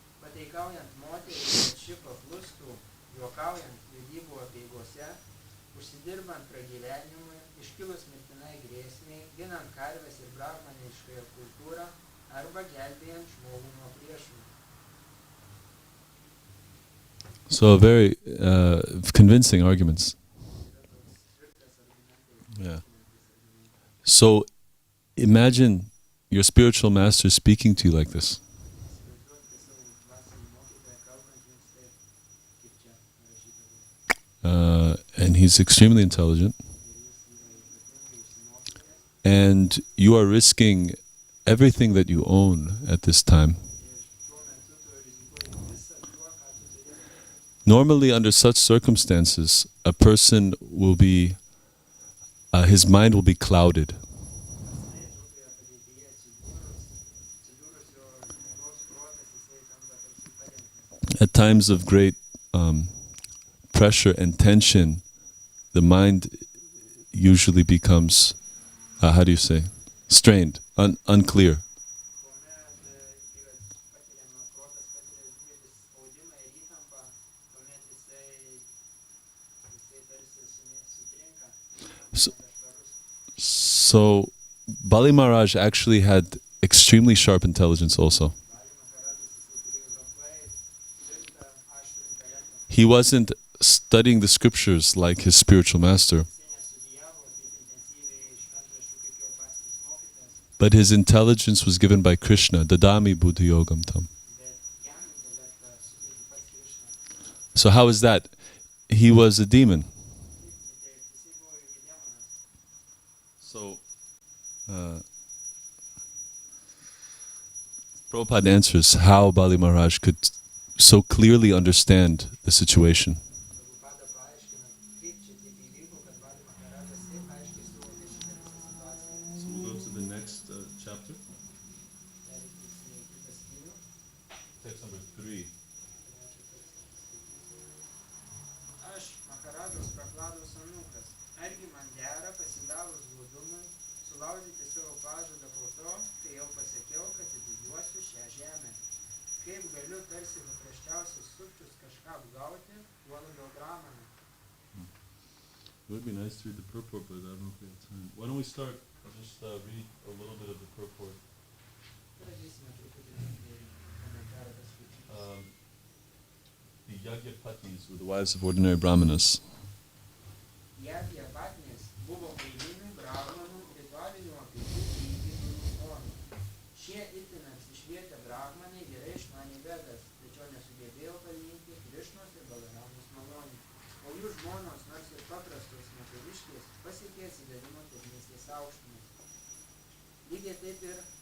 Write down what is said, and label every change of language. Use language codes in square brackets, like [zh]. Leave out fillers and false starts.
[lt] Pataikaujant moteriai, kad ši paklustų, juokaujant vedybų apeigose, užsidirbant pragyvenimui, iškilus mirtinai grėsmiai, ginant karves ir brahmaniškąją kultūrą arba gelbėjant žmogų nuo priešų. [en] So very convincing arguments. [lt] Yra toks tvirtas argumentai. Yeah. [en] So imagine your spiritual master speaking to you like this. [lt] Įsivaizduokite savo dvasinį mokytoją kalbant jums taip, kaip čia parašyta buvo. [en] And he's extremely intelligent. [lt] Ir jis yra ypatingai išsimokytojas. [en] And you are risking everything that you own at this time. [lt] Ir tuo metu tu rizikuoji visą tuo, ką tu turi. [en] Normally, under such circumstances, a person will be, his mind will be clouded. [lt] Dažnai tokioje padėtyje atsidūrusio žmogaus protas jisai tampa tarsi padengtas. [en] At times of great pressure and tension, the mind usually becomes, how do you say, strained, unclear. [lt] Kuomet yra patiriama, protas patiria didelį spaudimą ir įtampą, tuomet jisai tarsi sutrinka, So- nešvarus. [en] So, Bali Maharaj actually had extremely sharp intelligence also. [lt] Bali Maharajas jisai turėjo labai tvirtą, aštrų intelektą. [en] He wasn't studying the scriptures like his spiritual master, [lt] Jisai nestudijavo taip intensyviai šventraščių kaip jo dvasinis mokytojas, [en] but his intelligence was given by Krishna, [sa] Dadami Buddhi Yogam Tam. [lt] bet jam intelektą suteikė pats Krišna. [en] So how is that? He was a demon. [lt] Taip, jisai buvo irgi demonas. [en] So, Prabhupada answers how Bali Maharaj could so clearly understand the situation. [lt] Prabhupada paaiškina, kaip čia taip įvyko, kad Bali Maharajas taip aiškiai suvokė šitą visą situaciją. [en] So we'll go to the next chapter, [lt] Pereikime į kitą skyrių. [en] text number 3. [lt] Trečią tekstą paskaitysiu. Aš, Maharadžos Prahlados anūkas, argi man dera pasidavus godumui, sulaužyti savo pažadą po to, kai jau pasakiau, kad atiduosiu šią žemę. Kaip galiu tarsi paprasčiausius sukčius kažką apgauti, tuo labiau brahmaną. [en] It would be nice to read the purport, but I don't know if we have time. Why don't we start? I'll just read a little bit of the purport. [lt] Pradėsime truputį komentarą paskaityti. [en] The Yagya Patnis were the wives of ordinary brahmanas. [lt] Jagya Patnis buvo eilinių brahmanų ritualinių apeigų vykdytojų žmonų. Šie itin apsišvietę brahmanai gerai išmanė Vedas, tačiau nesugebėjo palyginti Krišnos ir Balaramos malonių. O jų žmonos, nors ir paprastos moteriškės, pasiekė atsidavimo tarnystės aukštumas. Lygiai taip ir